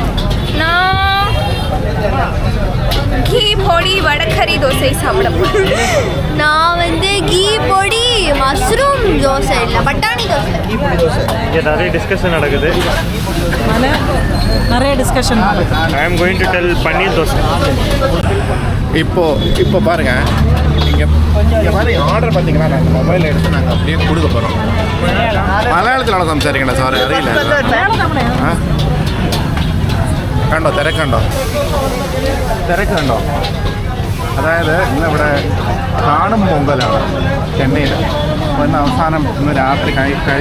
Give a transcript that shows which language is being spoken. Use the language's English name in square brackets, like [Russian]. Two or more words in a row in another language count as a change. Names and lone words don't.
[Tamil] நான் கீ பொடி வடகரி தோசை சாப்பிட போறேன். நான் வந்து கீ பொடி மஷ்ரூம் தோசை இல்ல பட்டாணி தோசை. இங்க நிறைய டிஸ்கஷன் நடக்குது. நிறைய டிஸ்கஷன். [English] I am going to tell [Tamil] பன்னீர் தோசை. இப்போ பாருங்க, இங்கே மாதிரி ஆர்டர் பார்த்தீங்கன்னா நாங்கள் மொபைல் எடுத்து நாங்கள் அப்படியே கொடுக்க போகிறோம். [Malayalam] മലയാളത്തിലാണോ സംസാരിക്കണ്ടേ സാറ്? അറിയില്ല. കണ്ടോ തിരക്കുണ്ടോ? അതായത് ഇന്നിവിടെ കാണും പൊങ്കലാണ് ചെന്നൈയിൽ. അപ്പോൾ ഇന്ന് അവസാനം ഇന്ന് രാത്രി കഴിയാറായി.